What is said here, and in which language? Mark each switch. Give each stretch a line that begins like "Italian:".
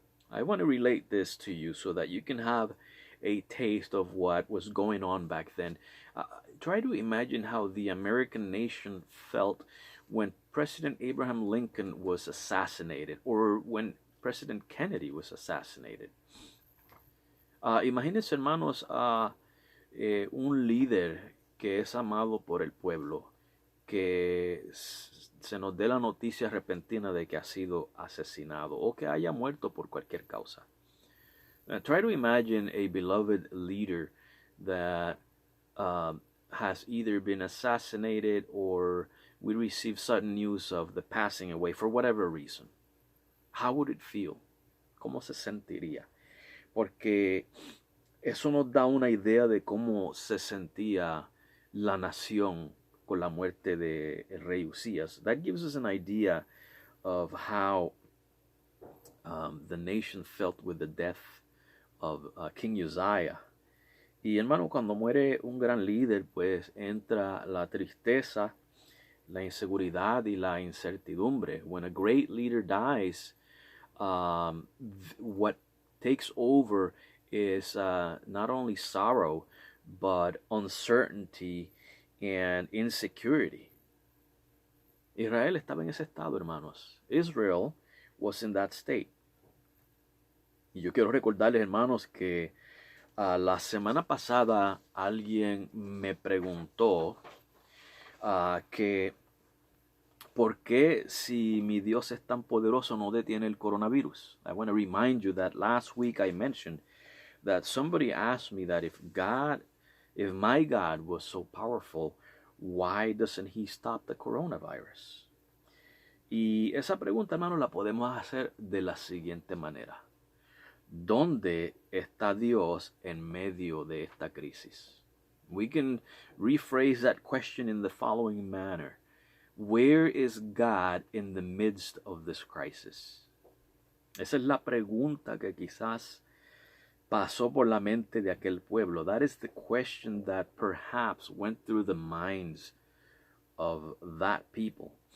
English: I want to relate this to you so that you can have a taste of what was going on back then. Try to imagine how the American nation felt when President Abraham Lincoln was assassinated, or when President Kennedy was assassinated.
Spanish: Imagínense, hermanos, un líder que es amado por el pueblo, que se nos dé la noticia repentina de que ha sido asesinado o que haya muerto por cualquier causa.
English: Try to imagine a beloved leader that has either been assassinated or we receive sudden news of the passing away for whatever reason. How would it feel?
Spanish: ¿Cómo se sentiría? Porque Eso nos da una idea de cómo se sentía la nación con la muerte de el rey Usías.
English: That gives us an idea of how the nation felt with the death of King Uzziah.
Spanish: Y hermano, cuando muere un gran líder, pues entra la tristeza, la inseguridad y la incertidumbre.
English: When a great leader dies, what takes over is not only sorrow, but uncertainty and insecurity.
Spanish: Israel estaba en ese estado, hermanos.
English: Israel was in that state.
Spanish: Y yo quiero recordarles, hermanos, que la semana pasada alguien me preguntó que por qué si mi Dios es tan poderoso no detiene el coronavirus.
English: I want to remind you that last week I mentioned that somebody asked me that if my God was so powerful, why doesn't he stop the coronavirus?
Spanish: Y esa pregunta, hermano, la podemos hacer de la siguiente manera. ¿Dónde está Dios en medio de esta crisis?
English: We can rephrase that question in the following manner. Where is God in the midst of this crisis?
Spanish: Esa es la pregunta que quizás pasó por la mente de aquel pueblo.
English: That is the question that perhaps went through the minds of that people.